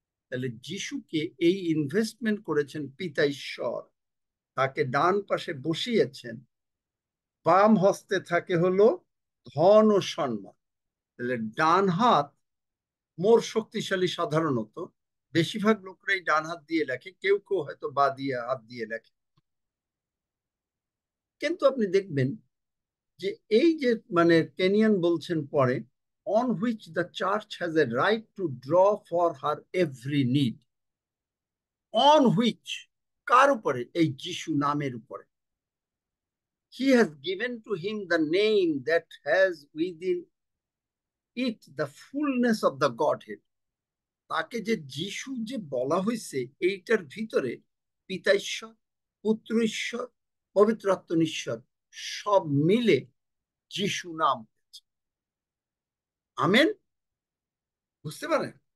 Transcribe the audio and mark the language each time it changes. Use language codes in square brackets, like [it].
[bn] তাহলে যিশুকে এই ইনভেস্টমেন্ট করেছেন পিতা ঈশ্বর, তাকে ডান পাশে বসিয়েছেন, বাম হস্তে থাকে হলো ধন ও সম্মান। তাহলে ডান হাত মোর শক্তিশালী। সাধারণত বেশিরভাগ লোকরাই ডান হাত দিয়ে লেখে, কেউ কেউ হয়তো বা দিয়ে হাত দিয়ে লেখে। কিন্তু আপনি দেখবেন যে এই যে মানে কেনিয়ান বলছেন পরে, [en] on which the church has a right to draw for her every need. On which, [bn] কার উপরে? এই যিশু নামের উপরে। [en] He has given to him the name that has within it the fullness of the Godhead. [bn] তাকে যে যিশু যে বলা হয়েছে, এইটার ভিতরে পিতা ঈশ্বর, পুত্র ঈশ্বর, পবিত্র আত্মা ঈশ্বর সব মিলে যিশু নাম। আমেন? বুঝতে পারেন?